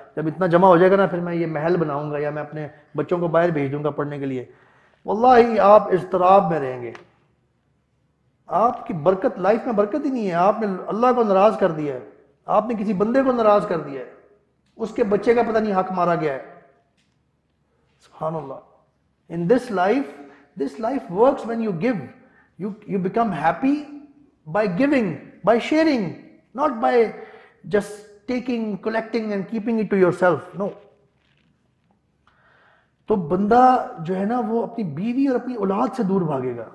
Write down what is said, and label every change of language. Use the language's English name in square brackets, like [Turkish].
[Urdu] جب اتنا جمع ہو جائے گا نا، پھر میں یہ محل بناؤں گا یا میں اپنے بچوں کو باہر بھیج دوں گا پڑھنے کے لیے. واللہ آپ اضطراب میں رہیں گے. آپ کی برکت، لائف میں برکت ہی نہیں ہے. آپ نے اللہ کو ناراض کر دیا ہے، آپ نے کسی بندے کو ناراض کر دیا ہے، اس کے بچے کا پتہ نہیں حق مارا گیا ہے. سبحان اللہ. [English] In this life works when you give. You become happy by giving, by sharing, not by just taking, collecting and keeping it to yourself. No. [Urdu] تو بندہ جو ہے نا، وہ اپنی بیوی اور اپنی اولاد سے دور بھاگے گا.